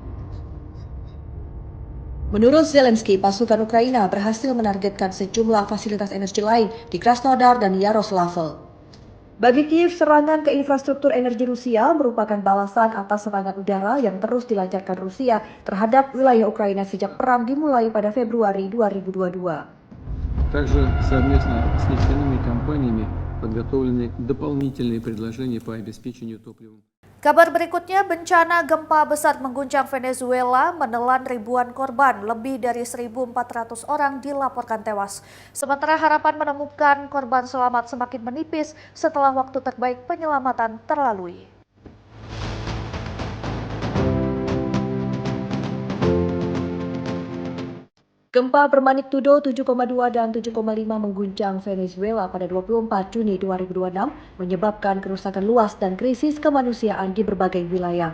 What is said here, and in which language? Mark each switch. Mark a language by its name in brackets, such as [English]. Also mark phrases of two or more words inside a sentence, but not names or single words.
[Indonesian] Menurut Zelensky, pasukan Ukraina berhasil menargetkan sejumlah fasilitas energi lain di Krasnodar dan Yaroslavl. Bagi Kiev, serangan ke infrastruktur energi Rusia merupakan balasan atas serangan udara yang terus dilancarkan Rusia terhadap wilayah Ukraina sejak perang dimulai pada Februari 2022. [Russian] Также совместно с нефтяными компаниями подготовлены дополнительные предложения по обеспечению топливом. [Indonesian] Kabar berikutnya, bencana gempa besar mengguncang Venezuela menelan ribuan korban, lebih dari 1.400 orang dilaporkan tewas. Sementara harapan menemukan korban selamat semakin menipis setelah waktu terbaik penyelamatan terlalui. Gempa bermagnitudo 7,2 dan 7,5 mengguncang Venezuela pada 24 Juni 2026 menyebabkan kerusakan luas dan krisis kemanusiaan di berbagai wilayah.